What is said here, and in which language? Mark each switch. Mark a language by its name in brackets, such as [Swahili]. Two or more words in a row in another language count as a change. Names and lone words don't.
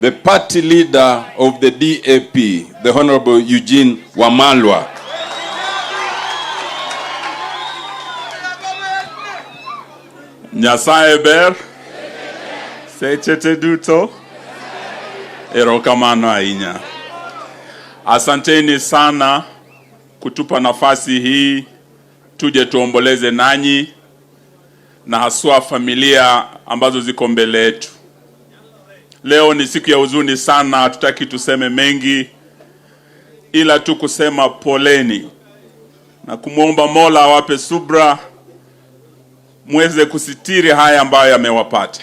[English] the party leader of the DAP, the Honorable Eugene Wamalwa. [Luo (Kenya and Tanzania)] Nyasaye ber, sechete duto, erokamano ahinya. [Swahili] Asanteni sana kutupa nafasi hii, tuje tuomboleze nanyi na haswa familia ambazo ziko mbele yetu. Leo ni siku ya huzuni sana, hatutaki tuseme mengi, ila tu kusema poleni na kumuomba Mola awape subra, muweze kusitiri haya ambayo yamewapata.